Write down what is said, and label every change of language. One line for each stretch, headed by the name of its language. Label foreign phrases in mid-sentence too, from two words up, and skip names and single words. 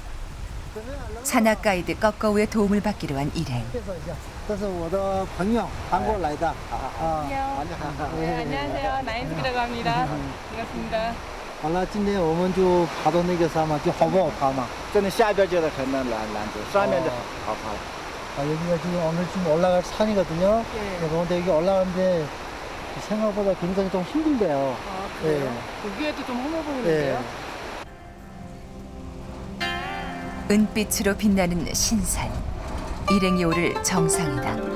Korean: 산악 가이드 꺼꺼우의 도움을 받기로 한 일행.
Chinese: 这是我的朋友，韩国来的。
Korean: 네, 안녕하세요. 나인스키라고 합니다. 반갑습니다.
Chinese: 好了，今天我们就爬到那个山嘛，就好不好爬嘛？真的下边就是很难走，上面的好爬。
Korean: 여기가 지금 오늘 좀 올라갈 산이거든요. 네. 그런데 여기 올라가는데 생각보다 굉장히 좀 힘들대요. 아, 그래요? 보기에도 좀 험해 보이는데요? 은빛으로 빛나는 신산. 일행이 오를 정상이다.